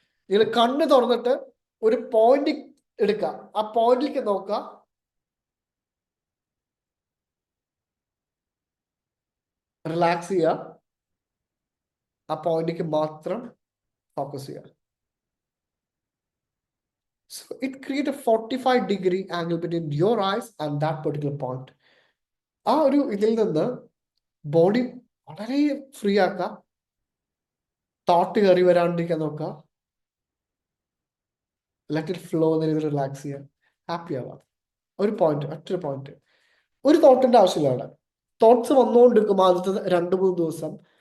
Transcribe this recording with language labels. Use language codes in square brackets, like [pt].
[ml] നിങ്ങൾ കണ്ണ് തുറന്നിട്ട് ഒരു പോയിന്റ് എടുക്കുക, ആ പോയിന്റിലേക്ക് നോക്കുക, റിലാക്സ് ചെയ്യുക, ആ പോയിന്റിലേക്ക് മാത്രം ഫോക്കസ് ചെയ്യുക. [en] So it creates a 45-degree angle between your eyes and that particular point. [ml] ആ ഒരു ഇതിൽ നിന്ന് ബോഡി വളരെ ഫ്രീ ആക്കുക, തോട്ട് കയറി വരാണ്ടിരിക്കാൻ നോക്കുക, [en] let it flow [ml] എന്ന രീതിയിൽ റിലാക്സ് ചെയ്യുക, ഹാപ്പി ആവാം. ഒരു പോയിന്റ്, ഒറ്റൊരു പോയിന്റ്, ഒരു തോട്ടിന്റെ ആവശ്യമില്ല അവിടെ. തോട്ട്സ് വന്നുകൊണ്ടിരിക്കും ആദ്യത്തെ 2-3 ദിവസം.